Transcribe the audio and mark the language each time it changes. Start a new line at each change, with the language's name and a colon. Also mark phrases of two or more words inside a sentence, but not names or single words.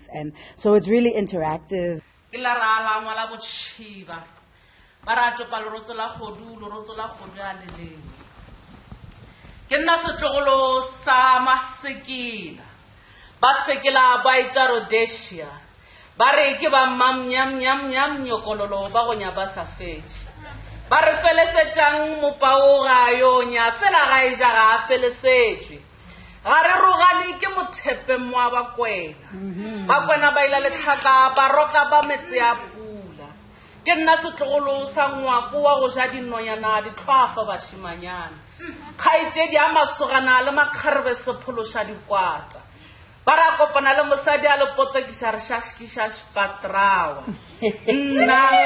English: And so it's really interactive.
Northern Sotho: Bare ke ba mam nyam nyam nyam nyokololo ba go nya ba sa fetše ba re felesetšang mopao ga yo nya fela ga e ja ga felesetšwe ga re rogane ke mothepe moa bakwena ba ila letlhaka ba roka ba metse a pula ke nna setlogolo sa ngwako wa go ja dinonyana ditlhwafa bashimanyana kgaitsedi a masogana le makgarebe sephološa dikwata ba ra kopana le mosadi a lepotokisa re šaškiša spatrawa nna